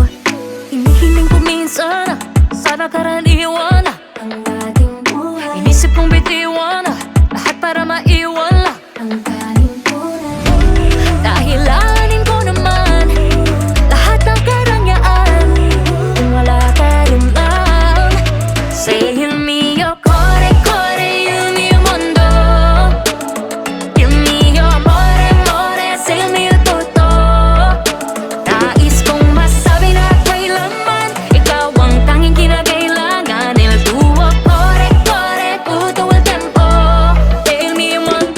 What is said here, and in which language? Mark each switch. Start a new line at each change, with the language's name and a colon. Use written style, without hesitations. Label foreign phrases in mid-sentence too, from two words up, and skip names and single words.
Filipino: Hinihiling ko minsan, sana karaniwan na ang ating buhay. Inisip kong bitiwan na lahat para maiwan lang ang galing tunay. Dahilanin ko naman lahat ng karangyaan kung wala ka rin lang.
Italian: Say il mio cuore, cuore, il mio mondo, il mio amore, amore, sei il mio tutto.
Filipino: Nais kong masabi na kailanman ikaw ang tanging kinakailangan.
Italian: Il tuo cuore, cuore, tutto il tempo, e il mio